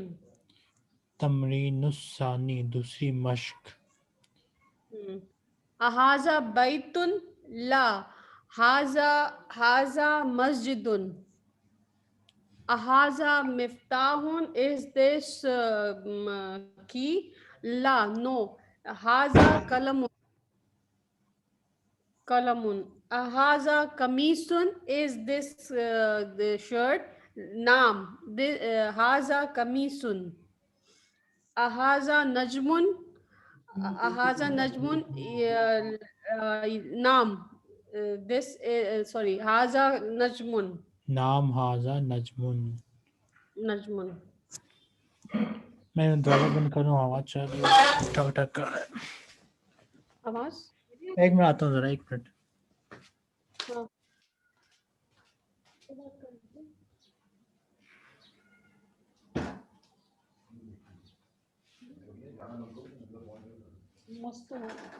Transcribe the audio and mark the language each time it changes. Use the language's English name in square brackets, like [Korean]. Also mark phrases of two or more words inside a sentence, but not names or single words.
[Arabic] तमरीनुस्सानी, [Urdu] دوسری مشق. [Arabic] أ هذا بيت، لا. هذا، هذا مسجد. أ هذا مفتاح, [English] is this key? [Arabic] لا، no. هذا قلم، قلم. أ هذا قميص, [English] is this the shirt? [Arabic] نعم، هذا قميص. أ هذا نجم، أ هذا نجم، نعم. Sorry, هذا نجم, نعم هذا نجم. najmun. [Urdu] میں دروازہ بند کروں، آواز چل رہی ہے، ٹھک ٹھک کر رہا आवाज? है। ایک منٹ آتا ہوں، ذرا 1 منٹ. ہاں۔ مست ہے.